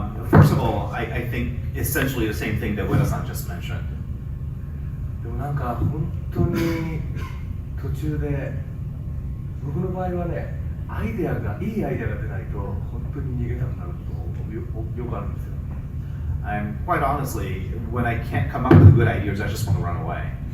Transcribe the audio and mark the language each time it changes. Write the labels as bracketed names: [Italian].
[English] First of all, I think essentially the same thing that Ueda-san just mentioned. [Japanese] でもなんか本当に途中で僕の場合はね、いいアイデアが出ないと本当に逃げたくなることよくあるんですよ。 [English] And quite honestly, when I can't come up with good ideas, I just want to run away.